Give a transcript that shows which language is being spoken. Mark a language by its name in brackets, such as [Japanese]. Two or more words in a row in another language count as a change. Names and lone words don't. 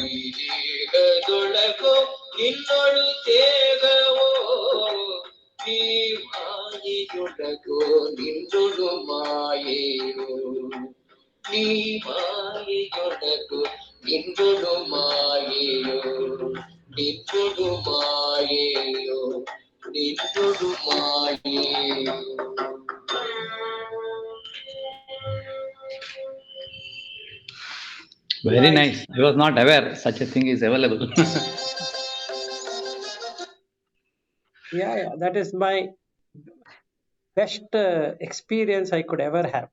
[Kannada] ದೇಹದೊಳಗೋ ನಿನ್ನೊಳು ದೇಹವೋ ನೀ ಮಾಯೆಯೊಳಗೋ ನಿನ್ನೊಳು ಮಾಯೆಯೋ ನೀ ಮಾಯೆಯೊಳಗೋ ನಿನ್ನೊಳು ಮಾಯೆಯೋ ನಿನ್ನೊಳು ಮಾಯೆಯೋ ನಿನ್ನೊಳು ಮಾಯೆಯೋ [English] Very nice. I was not aware such a thing is available. Yeah, that is my best experience I could ever have.